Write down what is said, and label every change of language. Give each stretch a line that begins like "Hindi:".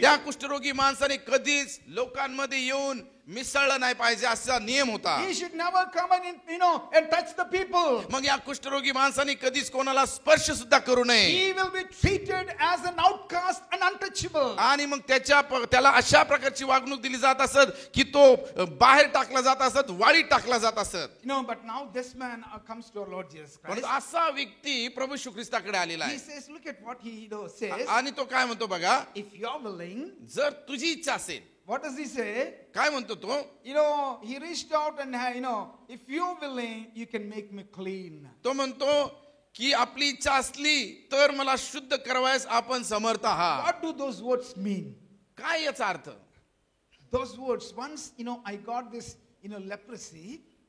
Marathi: त्या कुष्ठरोगी माणसाने कधीच लोकांमध्ये येऊन मिसळलं नाही पाहिजे असा नियम होता.
English: He should never come and touch the people.
Marathi: मग या कुष्ठरोगी माणसाने कधीच कोणाला स्पर्श सुद्धा करू नये.
English: He will be treated as an outcast and untouchable.
Marathi: आणि मग त्याला अशा प्रकारची वागणूक दिली जात असत की तो बाहेर टाकला जात असत, वाळीत टाकला जात असत.
English: But now this man comes to our Lord Jesus Christ.
Marathi: पण असा व्यक्ती प्रभू येशू ख्रिस्ताकडे आलेला
English: He
Marathi: आहे
English: says, look at what he says.
Marathi: आणि तो काय म्हणतो बघा,
English: If you're willing,
Marathi: जर तुझी इच्छा असेल.
English: what does he say?
Marathi: काय म्हणतो तो?
English: He reached out and, if you're willing, you can make me clean.
Marathi: तो म्हणतो की आपली इच्छा असली तर मला शुद्ध करवायस आपण समर्थ आहात.
English: What do those words mean?
Marathi: काय याचा अर्थ?
English: Those words, once, I got this, leprosy.